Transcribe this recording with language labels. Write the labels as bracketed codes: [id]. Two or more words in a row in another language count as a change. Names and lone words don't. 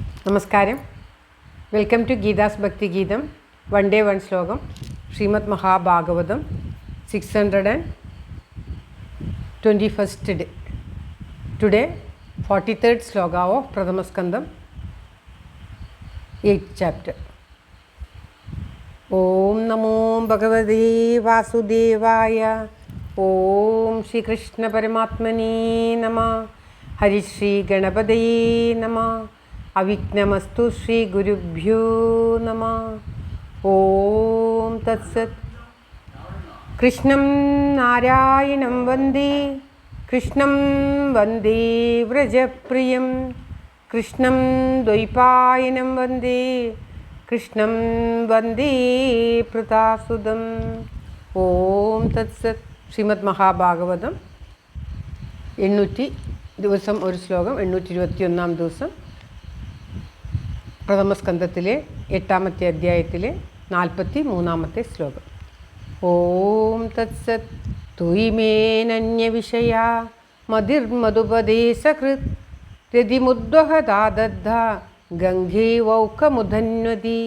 [ml] നമസ്കാരം. [en] welcome to [ml] ഗീതാസ് ഭക്തി ഗീതം. [en] one day one ശ്ലോകം. ശ്രീമദ് മഹാഭാഗവതം 621st day. Today 43rd sloka of Pradhamaskandam, 8th chapter. [sa] ॐ नमो भगवते वासुदेवाय. ॐ श्री कृष्ण परमात्मने नमः. हरि श्री गणपतये नमः। अविघ्नमस्तु श्री गुरुभ्यो नमः. ॐ तत् सत्. कृष्णं नारायणं वन्दे. कृष्णं वन्दे व्रजप्रियम्. कृष्णं द्वैपायनं वन्दे. कृष्णं वन्दे पृथासुतम्. ॐ तत् सत्. [ml] ശ്രീമദ് മഹാഭാഗവതം 800 ദിവസം ഒരു ശ്ലോകം. 821 ദിവസം. പ്രഥമസ്കന്ധത്തിലെ 8ാമത്തെ അധ്യായത്തിലെ 43ാമത്തെ ശ്ലോകം. [sa] ഓം തത്സത്. തുയിമേനന്യവിഷയ മതിർമധുപദേശകൃത് രതിമുദ്വഹദാദദ്ധ ഗംഗേവൗഖമുധന്വതി.